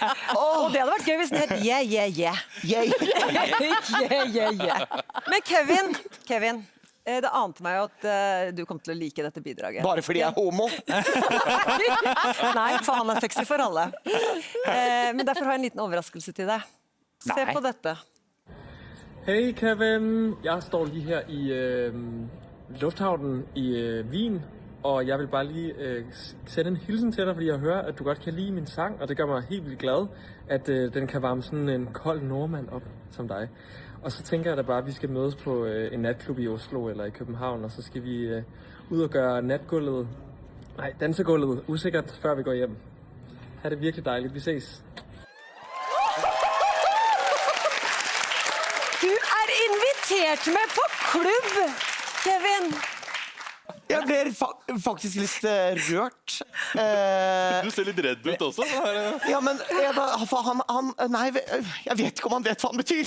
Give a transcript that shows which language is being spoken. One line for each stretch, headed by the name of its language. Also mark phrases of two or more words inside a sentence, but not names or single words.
Norwegian: Og det hadde vært gøy hvis den het yeah. Men Kevin, det ante meg jo at du kom til å like dette bidraget. Bare fordi jeg er homo? Nei, for han er sexy for alle. Men derfor har jeg en liten overraskelse til deg. Se på dette.
Danish: Hej Kevin, jeg står lige her i lufthavnen i Wien, og jeg vil bare lige sende en hilsen til dig, fordi jeg hører, at du godt kan lide min sang, og det gør mig helt vildt glad, at den kan varme sådan en kold nordmand op som dig. Og så tænker jeg da bare, at vi skal mødes på en natklub i Oslo eller i København, og så skal vi ud og gøre dansegulvet usikkert, før vi går hjem. Ha' det virkelig dejligt. Vi ses.
Norwegian: Du er invitert med på klubb, Kevin. Jeg ble faktisk litt rørt. Du ser litt redd ut også. Ja, men nei, jeg vet ikke om han vet hva han betyr.